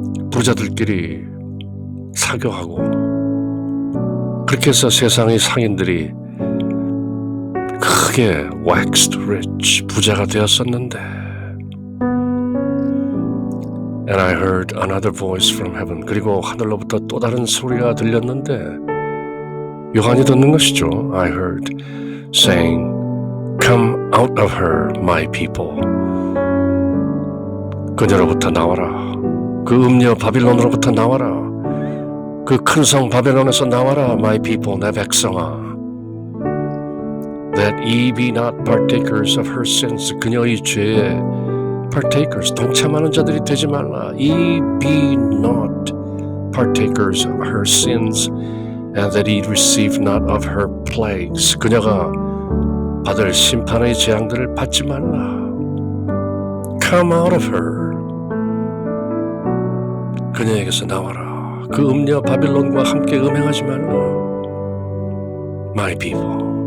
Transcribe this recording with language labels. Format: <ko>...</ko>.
<ko>부자들끼리 사교하고, 그렇게 해서 세상의 상인들이 크게 waxed rich, 부자가 되었었는데,</ko> <en>And I heard another voice from heaven.</en> <ko>그리고 하늘로부터 또 다른 소리가 들렸는데, 요한이 듣는 것이죠.</ko> <en>I heard saying, Come out of her, my people.</en> <ko>그녀로부터 나와라. 그 음녀 바빌론으로부터 나와라. 그 큰 성 바벨론에서 나와라,</ko> <en>my people,</en> <ko>내 백성아.</ko> <en>That ye be not partakers of her sins.</en> <ko>그녀의 죄에 partakers, 동참하는 자들이 되지 말라.</ko> <en>Ye be not partakers of her sins, and that ye receive not of her plagues.</en> <ko>그녀가 받을 심판의 재앙들을 받지 말라.</ko> <en>Come out of her.</en> <ko>그녀에게서 나와라. 그 음녀 바빌론과 함께 음행하지 말라.</ko> <en>My people.</en>